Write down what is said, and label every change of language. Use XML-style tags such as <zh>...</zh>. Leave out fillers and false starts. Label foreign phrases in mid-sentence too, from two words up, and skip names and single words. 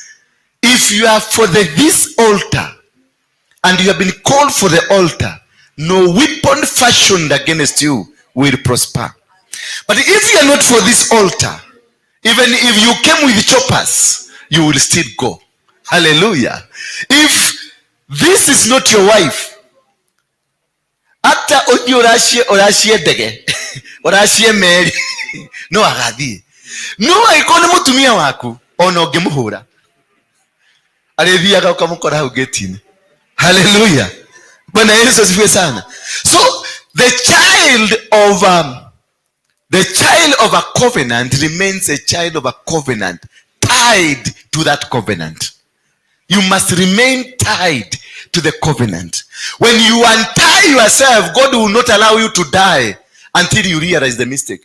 <en>If you are for this altar and you have been called for the altar, no weapon fashioned against you will prosper. But if you are not for this altar, even if you came with choppers, you will still go. Hallelujah. If this is not your wife,</en> <ki>hata oji orashie dege, orashie meri, no agadi. No aikone mutumia waku, ono gemuhura. Alethia ukamukora hau getini. Hallelujah.</ki> <sw>Bwana Yesu asifiwe sana.</sw> <en>So the child of a covenant remains a child of a covenant, tied to that covenant. You must remain tied to the covenant. When you untie yourself, God will not allow you to die until you realize the mistake.</en>